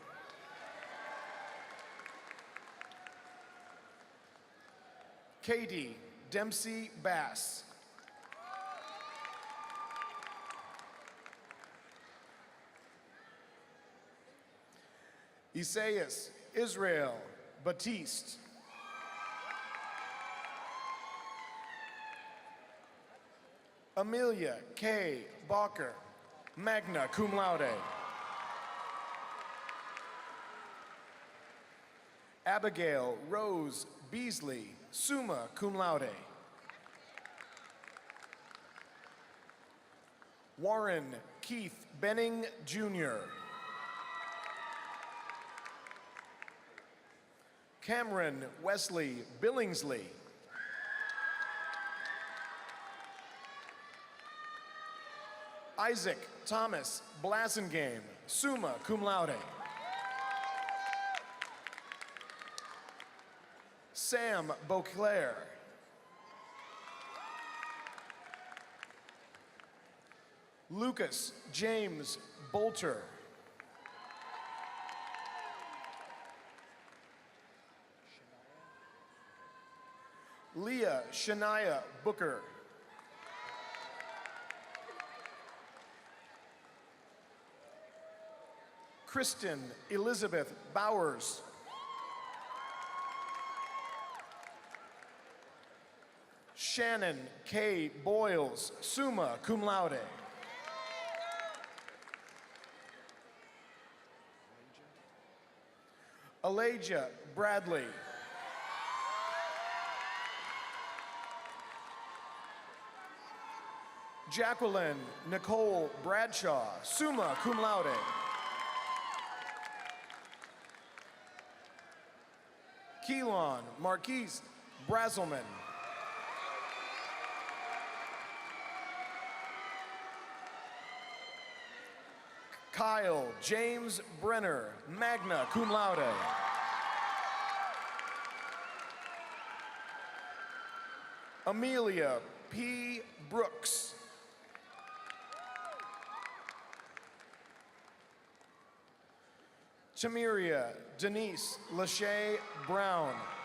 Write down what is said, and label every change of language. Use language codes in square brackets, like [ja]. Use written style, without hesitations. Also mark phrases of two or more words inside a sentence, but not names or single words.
[en] Katie Dempsey Bass. Isaias Israel Batiste. Amelia K. [la] Balker, magna cum laude. [en] Abigail Rose Beasley, [la] summa cum laude. [en] Warren Keith Benning, Jr. Cameron Wesley Billingsley. Isaac Thomas Blasingame, [la] summa cum laude. [en] Sam Beauclair. Lucas James Bolter. Leah Shania Booker. Kristen Elizabeth Bowers. Shannon K. Boyles, [la] summa cum laude. [en] Elijah Bradley. Jacqueline Nicole Bradshaw, [la] summa cum laude. [en] Keelan Marquise Brazelman. Kyle James Brenner, [la] magna cum laude. [en] Amelia P. Brooks. Tamiria Denise Lachey Brown.